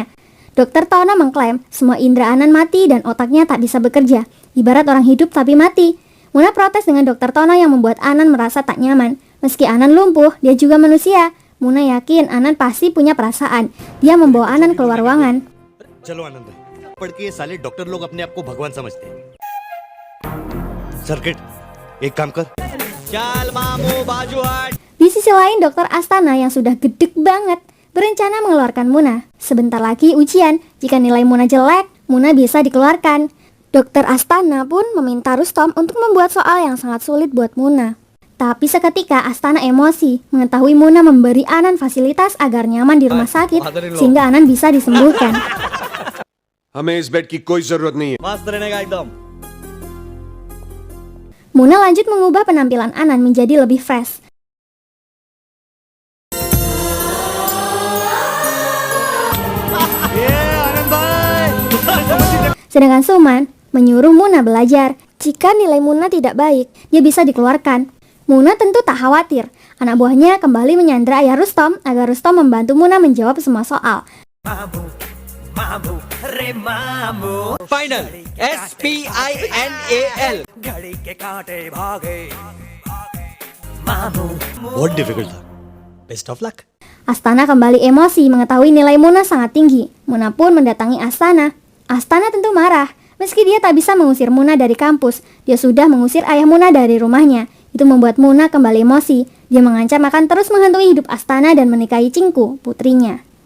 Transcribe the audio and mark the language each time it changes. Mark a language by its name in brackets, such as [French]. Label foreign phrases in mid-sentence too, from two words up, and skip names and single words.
[Indonesian] Dr. Tono mengklaim semua indera Anan mati dan otaknya tak bisa bekerja, ibarat orang hidup tapi mati. Muna protes dengan Dr. Tono yang membuat Anan merasa tak nyaman. Meski Anan lumpuh, dia juga manusia. Muna yakin Anan pasti punya perasaan. Dia membawa Anan keluar ruangan. [Hindi] चलो आनंद भाई पढ़ के ये साले डॉक्टर लोग अपने आप को भगवान समझते हैं सर्किट एक काम कर चल मामू बाजू हट [Indonesian] Di sisi lain, Dokter Astana yang sudah gedek banget berencana mengeluarkan Muna. Sebentar lagi ujian, jika nilai Muna jelek, Muna bisa dikeluarkan. Dokter Astana pun meminta Rustom untuk membuat soal yang sangat sulit buat Muna. Tapi seketika Astana emosi mengetahui Muna memberi Anan fasilitas agar nyaman di rumah sakit sehingga Anan bisa disembuhkan. [Hindi] हमें इस बेड की कोई जरूरत नहीं है. मस्त रहने का एकदम [Indonesian] Muna lanjut mengubah penampilan Anan menjadi lebih fresh. [Hindi] आनंद भाई [Indonesian] Sedangkan Suman menyuruh Muna belajar. Jika nilai Muna tidak baik, dia bisa dikeluarkan. Muna tentu tak khawatir. Anak buahnya kembali menyandra ayah Rustom agar Rustom membantu Muna menjawab semua soal. [English] final SPINAL [Hindi] बहुत डिफिकल्ट था [English] best of luck [Indonesian] Astana kembali emosi mengetahui nilai Muna sangat tinggi. Muna pun mendatangi Astana. Astana tentu marah. Meski dia tak bisa mengusir Muna dari kampus, dia sudah mengusir ayah Muna dari rumahnya. Itu membuat Muna kembali emosi. Dia mengancam akan terus menghantui hidup Astana dan menikahi Cingku, putrinya.